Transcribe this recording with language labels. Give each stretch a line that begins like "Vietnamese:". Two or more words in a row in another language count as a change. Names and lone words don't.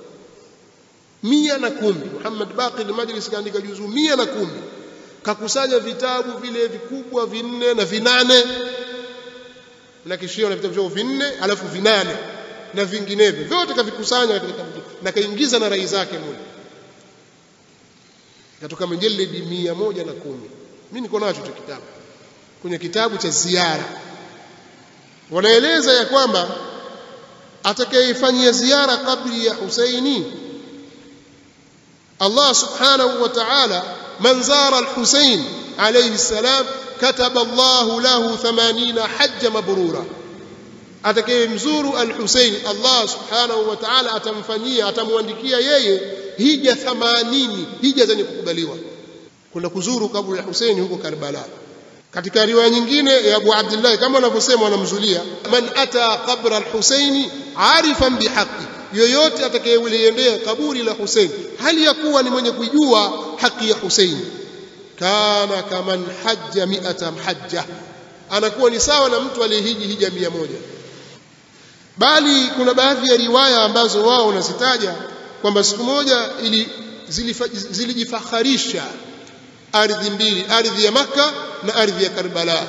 Swahili: Muhammad Baqir al-Majlisi kaandika juzuu 110, kakusanya vitabu vile vikubwa 4 na 8, na kishio na vitabu vyao 4 alafu 8, na vinginevyo vyote kavikusanya katika kitabu na kaingiza na rai zake mmoja, katoka mjeledi 110. Mimi niko nacho hicho kitabu kwenye kitabu cha ziara. Wanaeleza ya kwamba atakayefanyia ziara kabri ya Husaini, Allah
Arabic: سبحانه وتعالى, من زار الحسين عليه السلام كتب الله له 80 حجة مبرورة.
Swahili: Atakayemzuru al-Husain, Allah
Arabic: سبحانه وتعالى
Swahili: atamfanyia, atamwandikia yeye hija 80, hija zenye kukubaliwa, kwenda kuzuru kaburi la Husaini huko Karbala. Katika riwaya nyingine ya Abu Abdullah kama wanavyosema wanamzulia,
Arabic: من أتى قبر الحسين عارفا بحقه,
Swahili: yoyote atakayeliendea kaburi la Husaini hali ya kuwa ni mwenye kujua haki ya Husaini,
Arabic: كان كمن حج 100 حجة,
Swahili: anakuwa ni sawa na mtu aliyehiji hija 100. Bali kuna baadhi ya riwaya ambazo wao wanazitaja kwamba siku moja zilijifakharisha ardhi mbili, ardhi ya Makka na ardhi ya Karbala.